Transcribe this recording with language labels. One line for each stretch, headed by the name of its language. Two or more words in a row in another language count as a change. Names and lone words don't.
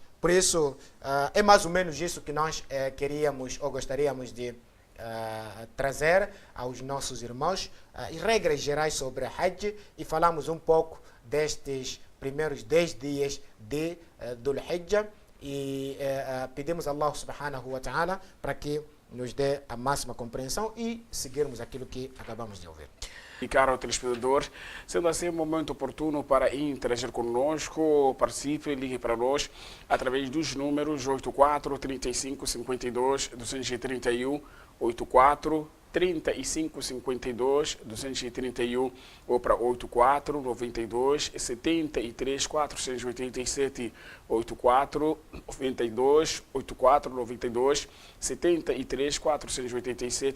Portuguese: Por isso, é mais ou menos isso que nós queríamos ou gostaríamos de trazer aos nossos irmãos, regras gerais sobre a Hajj, e falamos um pouco destes primeiros 10 dias de Dhul Hijjah, e pedimos a
Arabic: الله سبحانه وتعالى
Portuguese: para que nos dê a máxima compreensão e seguirmos aquilo que acabamos de ouvir. E caro telespectador, sendo assim um momento oportuno para interagir conosco, participe, ligue para nós através dos números 84 35 52 231, 84 35 52 231 ou para 84 92 73 487, 84 92 84 92 73 487.